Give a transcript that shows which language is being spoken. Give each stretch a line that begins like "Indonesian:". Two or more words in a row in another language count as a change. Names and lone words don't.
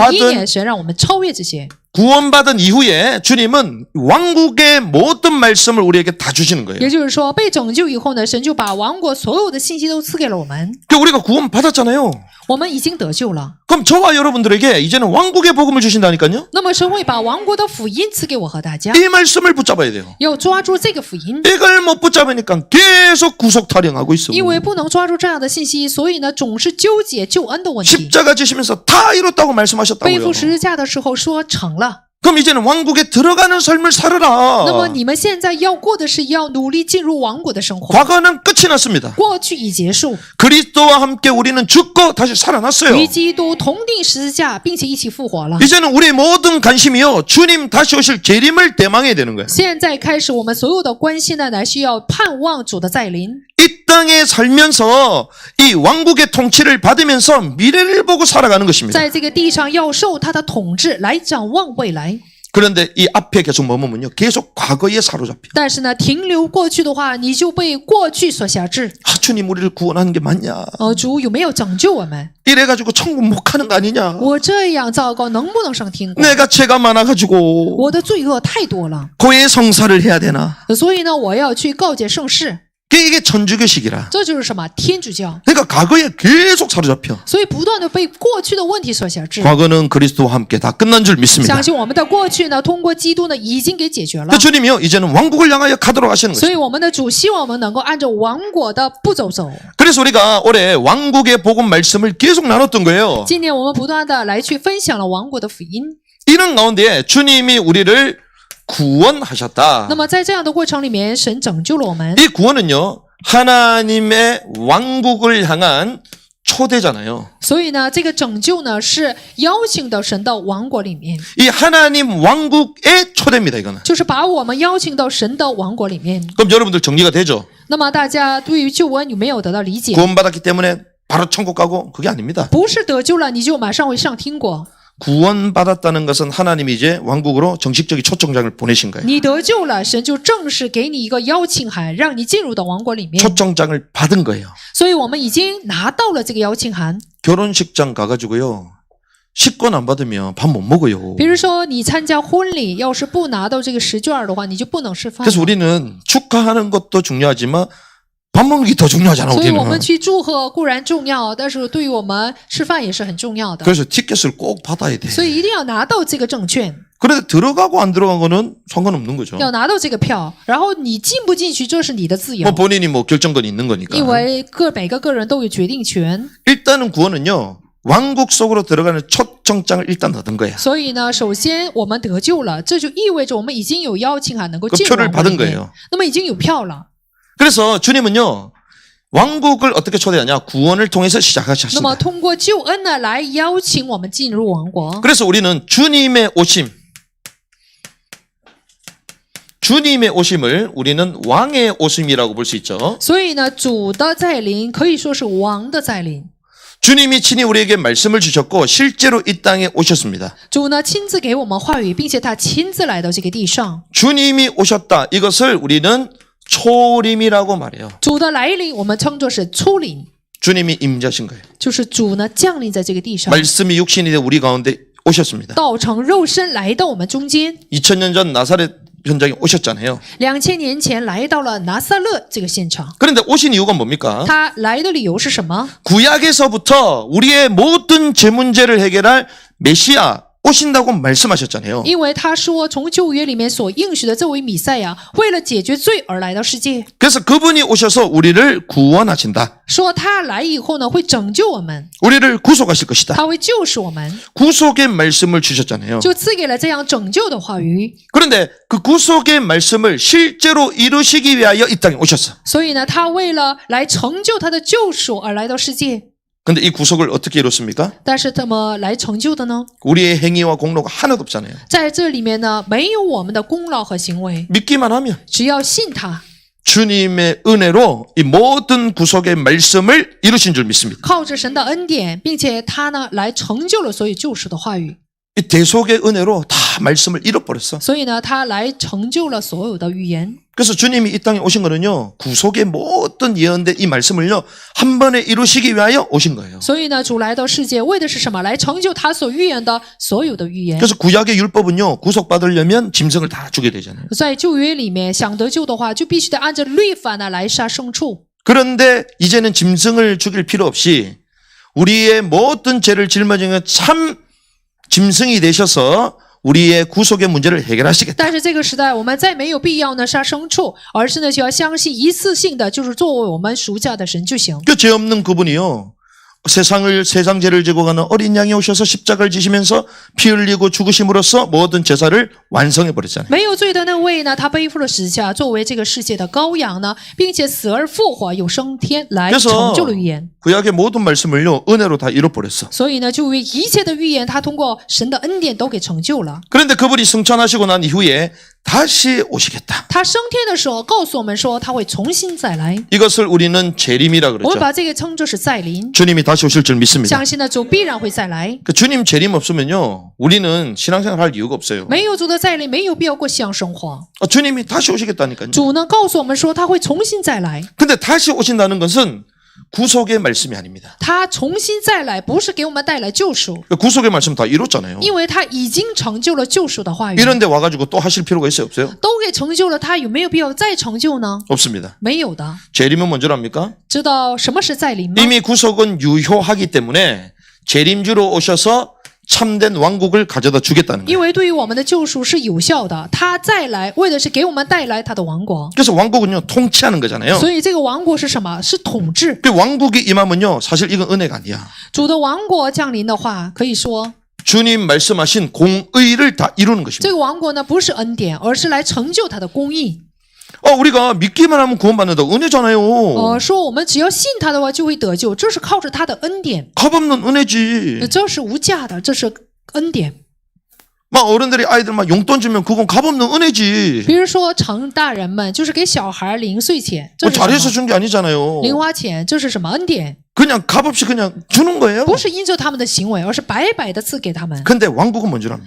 Chinese: 2021 年神让我们超越这些。
Korean: 구원받은 이후에 주님은 왕국의 모든 말씀을 우리에게 다 주시는 거예요.
Chinese: 也就是说，被拯救以后呢，神就把王国所有的信息都赐给了我们，
Korean: 그러니까 우리가 구원받았잖아요.
Chinese: 我们已经得救了。
Korean: 그럼 저와 여러분들에게 이제는 왕국의 복음을 주신다니까요.
Chinese: 那么神会把王国的福音赐给我和大家，
Korean: 이 말씀을 붙잡아야 돼요.
Chinese: 要抓住这个福音。
Korean: 이걸 못 붙잡으니까 계속 구속 타령하고 있어.
Chinese: 因为不能抓住这样的信息，所以呢，总是纠结救恩的问题。
Korean: 십자가 지시면서 다 이뤘다고
Chinese: 背
Korean: 말씀하셨다고요.
Chinese: 负十字架的时候说成了，
Korean: 그럼 이제는 왕국에 들어가는 삶을 살아라.
Chinese: 那么你们现在要过的是要努力进入王国的生活。
Korean: 과거는 끝이 났습니다.
Chinese: 过去已结束，
Korean: 그리스도와 함께 우리는 죽고 다시 살아났어요.
Chinese: 与基督同定十字架，并且一起复活了。
Korean: 이제는 우리 모든 관심이요. 주님 다시 오실 재림을 대망해야 되는 거예요.
Chinese: 现在开始，我们所有的关心呢，乃是要盼望主的再临。
Korean: 이 땅에 살면서 이 왕국의 통치를 받으면서 미래를 보고 살아가는 것입니다.
Chinese: 在这个地上要受他的统治，来展望未来。
Korean: 그런데 이 앞에 계속 머무면요. 계속 과거에 사로잡혀.
Chinese: 但是呢，停留过去的话，你就被过去所辖制。
Korean: 주님 우리를 구원하는 게 맞냐.
Chinese: 主有没有拯救我们？
Korean: 이래가지고 천국 못 가는 거 아니냐.
Chinese: 我这样糟糕，能不能上天国？
Korean: 내가 죄가 많아가지고
Chinese: 我的罪恶太多了，
Korean: 고해 성사를 해야 되나.
Chinese: 所以呢，我要去告诫圣事。
Korean: 이게 천주교식이라.
Chinese: 这就是什么天主教，
Korean: 그러니까 과거에 계속 사로잡혀.
Chinese: 所以不断的被过去的问题所辖制。
Korean: 과거는 그리스도와 함께 다 끝난 줄 믿습니다.
Chinese: 相信我们的过去呢，通过基督呢，已经给解决了
Korean: 그 。 주님이요 이제는 왕국을 향하여 가도록 하시는
Chinese: 所
Korean: 거죠.
Chinese: 以我们的主希望我们能够按照王国的步骤走。
Korean: 그래서 우리가 올해 왕국의 복음 말씀을 계속 나눴던 거예요.
Chinese: 今年我们不断的来去分享了王国的福音。
Korean: 이런 가운데 주님이 우리를 구원하셨다.
Chinese: 那么在这样的过程里面，神拯救了我们。
Korean: 이 구원은요, 하나님의 왕국을 향한 초대잖아요.
Chinese: 所以呢，这个拯救呢是邀请到神的王国里面，
Korean: 이 하나님 왕국의 초대입니다, 이거는.
Chinese: 就是把我们邀请到神的王国里面。
Korean: 그럼 여러분들 정리가 되죠?
Chinese: 那么大家对于救恩有没有得到理解？
Korean: 구원받았기 때문에 바로 천국 가고 그게 아닙니다.
Chinese: 不是得救了你就马上会上天国，
Korean: 구원받았다는 것은 하나님이 이제 왕국으로 정식적인 초청장을 보내신 거예요.
Chinese: 你得救了，神就正式给你一个邀请函，让你进入到王国里面。
Korean: 초청장을 받은 거예요.
Chinese: 所以我们已经拿到了这个邀请函。
Korean: 결혼식장 가가지고요, 식권 안 받으면 밥 못 먹어요.
Chinese: 比如说你参加婚礼，要是不拿到这个试卷的话，你就不能吃饭。
Korean: 그래서 우리는 축하하는 것도 중요하지만 밥 먹는 게 더 중요하잖아,
Chinese: 所以我们
Korean: 우리는.
Chinese: 去祝贺固然重要，但是对于我们吃饭也是很重要的。
Korean: 그래서 티켓을 꼭 받아야 돼.
Chinese: 所以一定要拿到这个证券，
Korean: 그런데 들어가고 안 들어간 거는 상관없는 거죠.
Chinese: 要拿到这个票，然后你进不进去这是你的自由
Korean: 뭐 ， 본인이 뭐 결정권이 있는 거니까.
Chinese: 因为每个人都有决定权。
Korean: 일단은 구원은요, 왕국 속으로 들어가는 초청장을 일단 얻은 거야.
Chinese: 所以呢，首先我们得救了，这就意味着我们已经有邀请函能够
Korean: 그
Chinese: 进入
Korean: 표를
Chinese: 王国里
Korean: 받은
Chinese: 面
Korean: 거예요.
Chinese: 那么已经有票了。
Korean: 그래서 주님은요, 왕국을 어떻게 초대하냐? 구원을 통해서
Chinese: 那么
Korean: 시작하셨습니다.
Chinese: 通过救恩呢，来邀请我们进入王国。
Korean: 그래서 우리는 주님의 오심을 우리는 왕의 오심이라고 볼 수 있죠.
Chinese: 所以呢，主的再临可以说是王的再临。
Korean: 주님이 친히 우리에게 말씀을 주셨고 실제로 이 땅에 오셨습니다.
Chinese: 主呢亲自给我们话语，并且他亲自来到这个地上。
Korean: 주님이 오셨다. 이것을 우리는 초림이라고 말해요.
Chinese: 主的来临，我们称作是初临，
Korean: 주님이 임자신 거예요.
Chinese: 就是主呢降临在这个地上，
Korean: 말씀이 육신이 돼 우리 가운데 오셨습니다.
Chinese: 道成肉身来到我们中间。
Korean: 2000년 전 나사렛 현장에 오셨잖아요.
Chinese: 2000 年前来到了拿撒勒这个现场，
Korean: 그런데 오신 이유가 뭡니까?
Chinese: 他来的理由是什么？
Korean: 구약에서부터 우리의 모든 제 문제를 해결할 메시아 오신다고 말씀하셨잖아요.
Chinese: 因为他说从旧约里面所应许的这位弥赛亚，为了解决罪而来到世界，
Korean: 그래서 그분이 오셔서 우리를 구원하신다.
Chinese: 说他来以后呢会拯救我们，
Korean: 우리를 구속하실 것이다.
Chinese: 他会救赎我们，
Korean: 구속의 말씀을 주셨잖아요.
Chinese: 就赐给了这样拯救的话语。
Korean: 그런데 그 구속의 말씀을 실제로 이루시기 위하여 이 땅에 오셨어.
Chinese: 所以呢，他为了来成就他的救赎而来到世界。
Korean: 근데 이 구속을 어떻게 이뤘습니까?
Chinese: 但是怎么来成就的呢？
Korean: 우리의 행위와 공로가 하나도 없잖아요.
Chinese: 在这里面呢，没有我们的功劳和行为，
Korean: 믿기만 하면
Chinese: 只要信他，
Korean: 주님의 은혜로 이 모든 구속의 말씀을 이루신 줄 믿습니다.
Chinese: 靠着神的恩典，并且他呢来成就了所有救赎的话语。
Korean: 이 대속의 은혜로 다 말씀을 잃어버렸어.
Chinese: 所以呢，他来成就了所有的预言。
Korean: 그래서 주님이 이 땅에 오신 거는요, 구속의 모든 예언된 이 말씀을요, 한 번에 이루시기 위하여 오신 거예요.
Chinese: 所以呢，主来到世界为的是什么？来成就他所预言的所有的预言。
Korean: 그래서 구약의 율법은요, 구속받으려면 짐승을 다 죽여야 되잖아요.
Chinese: 在旧约里面，想得救的话，就必须得按照律法呢来杀牲畜。
Korean: 그런데 이제는 짐승을 죽일 필요 없이 우리의 모든 죄를 짊어지는 참 짐승이 되셔서 우리의 구속의 문제를 해결하시겠다.
Chinese: 但是这个时代，我们再没有必要呢杀牲畜，而是呢需要相信一次性的，就是作为我们赎价的神就行。
Korean: 그 죄 없는 그분이요, 세상 죄를 지고 가는 어린 양이 오셔서 십자가를 지시면서 피 흘리고 죽으심으로써 모든 제사를 완성해 버렸잖아요.
Chinese: 没有罪的那位呢，他背负了十字架，作为这个世界的羔羊呢，并且死而复活，有升天来
Korean: 그래서
Chinese: 成就了预言。
Korean: 구약의 모든 말씀을요, 은혜로 다 이뤄버렸어.
Chinese: 所以呢，就为一切的预言，他通过神的恩典都给成就了。
Korean: 그런데 그분이 승천하시고 난 이후에 다시 오시겠다.
Chinese: 他升天的时候告诉我们说，他会重新再来。
Korean: 이것을 우리는 재림이라
Chinese: 我们
Korean: 그러죠.
Chinese: 把这个称作是再临，
Korean: 주님이 다시 오실 줄 믿습니다.
Chinese: 相信呢主必然会再来。
Korean: 그 주님 재림 없으면요, 우리는 신앙생활 할 이유가 없어요.
Chinese: 没有主的再临，没有必要过信仰生活。
Korean: 주님이 다시 오시겠다니까요.
Chinese: 主呢告诉我们说，他会重新再来。
Korean: 근데 다시 오신다는 것은 구속의 말씀이 아닙니다.
Chinese: 他重新再来，不是给我们带来救赎，
Korean: 그 구속의 말씀 다 이뤘잖아요.
Chinese: 因为他已经成就了救赎的话语，
Korean: 이런데 와가지고 또 하실 필요가 있어요, 없어요?
Chinese: 都给成就了，他有没有必要再成就呢？
Korean: 없습니다.
Chinese: 没有的。
Korean: 재림은 먼저랍니까?
Chinese: 知道什么是再临吗？
Korean: 이미 구속은 유효하기 때문에 재림주로 오셔서 참된 왕국을 가져다 주겠다는
Chinese: 因
Korean: 거예요.
Chinese: 为对于我们的救赎是有效的，他再来为的是给我们带来他的王国。
Korean: 그래서 왕국은요, 통치하는 거잖아요.
Chinese: 所以这个王国是什么？是统治。
Korean: 그 왕국이 임하면요, 사실 이건 은혜가 아니야.
Chinese: 主的王国降临的话，可以说
Korean: 주님 말씀하신 공의를 다 이루는
Chinese: 这
Korean: 것입니다.
Chinese: 个王国呢，不是恩典，而是来成就他的公义。
Korean: 우리가 믿기만 하면 구원받는다. 은혜잖아요.
Chinese: 说我们只要信他的话就会得救，这是靠着他的恩典，
Korean: 값없는 은혜지.
Chinese: 这是无价的，这是恩典。
Korean: 막 어른들이 아이들 막 용돈 주면 그건 값없는 은혜지.
Chinese: 比如说成大人们就是给小孩零碎钱，这
Korean: 뭐
Chinese: 是什
Korean: 잘해서
Chinese: 么？
Korean: 준 게 아니잖아요.
Chinese: 零花钱，这是什么恩典？
Korean: 그냥 값없이 그냥 주는 거예요.
Chinese: 不是因着他们的行为，而是白白的赐给他们。
Korean: 근데 왕국은 뭔 줄 압니까?